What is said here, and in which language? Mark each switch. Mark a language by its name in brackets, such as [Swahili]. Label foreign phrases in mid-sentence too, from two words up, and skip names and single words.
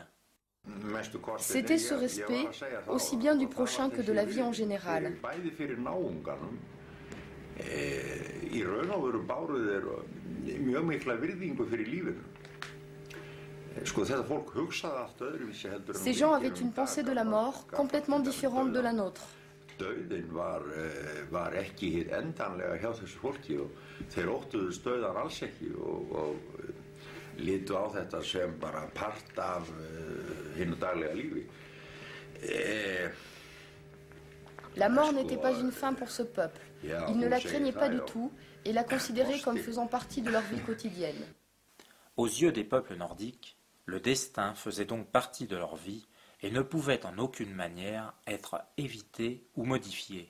[French] C'était ce respect, aussi bien du prochain que de la vie en général. Ces gens avaient une pensée de la mort complètement différente de la nôtre. [Icelandic] Dauðinn var ekki hið endanlega hjá þessu fólki og þeir óttuðust dauðan alls ekki og litu á þetta sem bara part af hinu daglega lífi. [French] La mort n'était pas une fin pour ce peuple. Ils ne la craignaient pas du tout et la considéraient comme faisant partie de leur vie quotidienne. Aux yeux des peuples nordiques, le destin faisait donc partie de leur vie et ne pouvait en aucune manière être évité ou modifié.